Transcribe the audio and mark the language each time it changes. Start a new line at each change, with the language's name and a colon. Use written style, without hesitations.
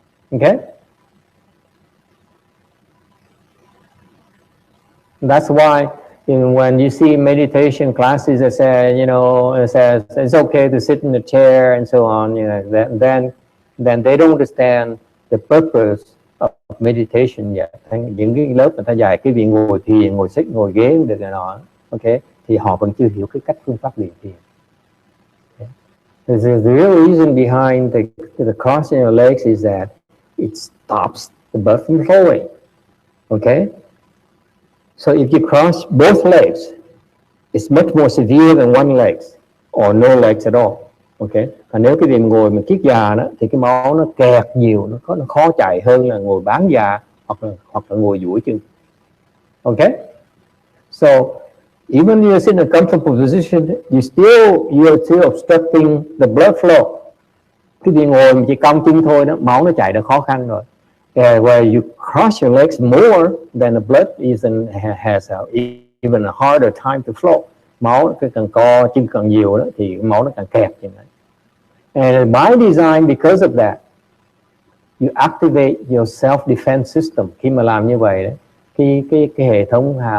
English: Okay, that's why when you see meditation classes that say, it says it's okay to sit in a chair and so on, then they don't understand the purpose of meditation yet.
Vietnamese: Những cái lớp người ta dạy cái việc ngồi thiền, ngồi xích, ngồi ghế được này nọ, okay, thì họ vẫn chưa hiểu cái cách phương pháp luyện thiền.
English: Okay. The real reason behind the crossing your legs is that it stops the blood from flowing. Okay. So if you cross both legs, it's much more severe than one leg or no legs at all. Okay.
Vietnamese: Và nếu cái việc ngồi mà kiết già đó thì cái máu nó kẹt nhiều, nó khó chạy hơn là ngồi bán già hoặc là ngồi duỗi chân.
English: Okay. So even if you sit in a comfortable position, you're still obstructing the blood flow.
Vietnamese: Cái việc ngồi mà chỉ cong chân thôi đó, máu nó chạy nó khó khăn rồi.
English: Where you cross your legs more, then the blood has even a harder time to flow.
Vietnamese: Máu cái càng co chân càng nhiều đó thì máu nó càng kẹt như vậy.
English: And by design, because of that, you activate your self-defense system.
Vietnamese: Khi mà làm như vậy đấy, cái hệ thống